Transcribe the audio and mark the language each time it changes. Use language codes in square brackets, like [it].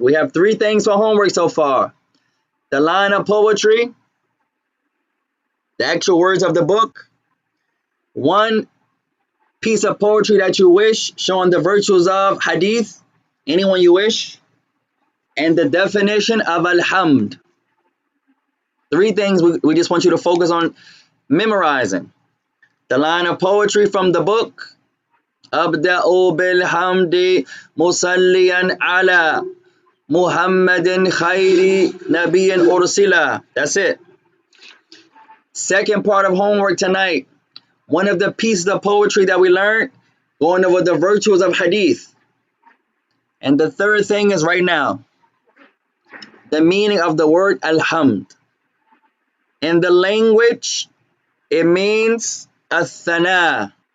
[en] We have 3 things for homework so far. The line of poetry, the actual words of the book, 1 piece of poetry that you wish, showing the virtues of hadith, anyone you wish, and the definition of alhamd. 3 things we just want you to focus on memorizing. The line of poetry from the book, [ar] أبدأ بالحمد مصليا على محمد خير نبي أرسل. [en] That's it. Second part of homework tonight, one of the pieces of poetry that we learned, going over the virtues of hadith. And the third thing is right now, the meaning of the word alhamd. In the language, it means athana.